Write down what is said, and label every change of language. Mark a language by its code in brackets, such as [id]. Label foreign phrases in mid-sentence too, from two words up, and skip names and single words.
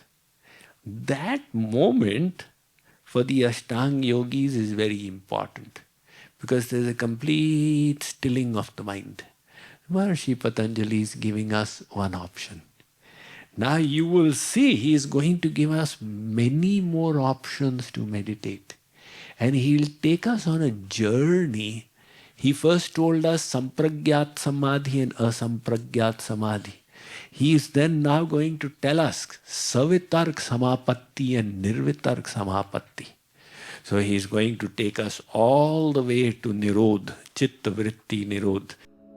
[en] That moment for the Ashtanga yogis is very important because there's a complete stilling of the mind. Maharshi Patanjali is giving us one option. Now you will see he is going to give us many more options to meditate. And he will take us on a journey. He first told us [sa] सम्प्रज्ञात समाधि [en] and [sa] असम्प्रज्ञात समाधि. [en] He is then now going to tell us [sa] सवितर्क समापत्ति [en] and [sa] निर्वितर्क समापत्ति. [en] So he is going to take us all the way to Nirodh, [sa] चित्त वृत्ति निरोध.